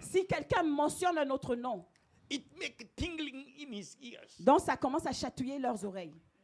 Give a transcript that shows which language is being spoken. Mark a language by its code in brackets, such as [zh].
[fr] si quelqu'un mentionne un autre nom, [en] it makes tingling in his ears. [fr] donc ça commence à chatouiller leurs oreilles.